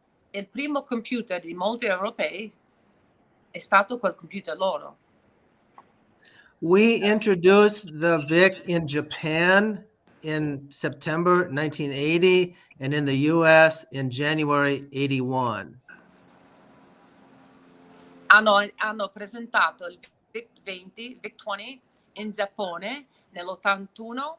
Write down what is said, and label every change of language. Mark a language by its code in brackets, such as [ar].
[it] Il primo computer di molti europei è stato quel computer loro. [en] We introduced the VIC in Japan in September 1980 and in the US in January 81. [it] Hanno presentato il Vic20, Vic20 in Giappone nell'81.